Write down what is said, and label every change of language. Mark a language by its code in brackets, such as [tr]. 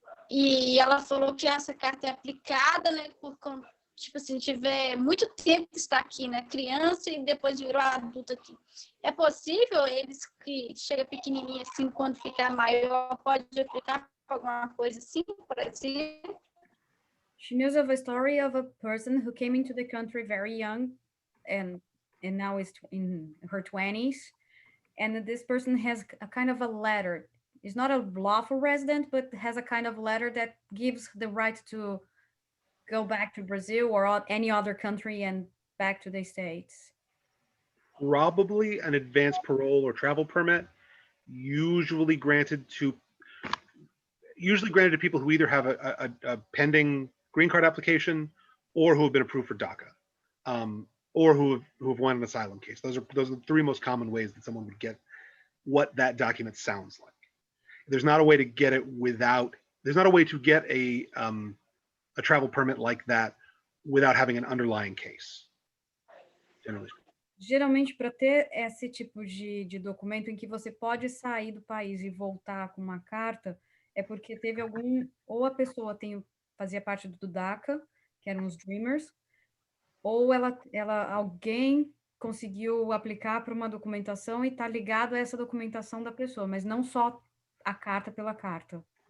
[pt] E ela falou que essa carta é aplicada, né? Tipo assim, tiver muito tempo que está aqui, né? Criança e depois virou adulto aqui. É possível eles que chega pequenininho assim, quando ficar maior, pode aplicar alguma coisa assim, por exemplo? [en] She knows of a story of a person who came into the country very young and now is in her 20s. And this person has a kind of a letter. It's not a lawful resident, but has a kind of letter that gives the right to go back to Brazil or any other country and back to the States. Probably an advanced parole or travel permit, usually granted to people who either have a pending green card application or who have been approved for DACA, or who have won an asylum case. Those are the 3 most common ways that someone would get what that document sounds like. There's not a way to get it there's not a way to get a travel permit like that without having an underlying case. Generally. [pt] Geralmente, para ter esse tipo de documento em que você pode sair do país e voltar com uma carta, é porque teve ou a pessoa fazia parte do DACA, que eram os Dreamers, ou alguém conseguiu aplicar para uma documentação e está ligado a essa documentação da pessoa, mas não só a carta pela carta.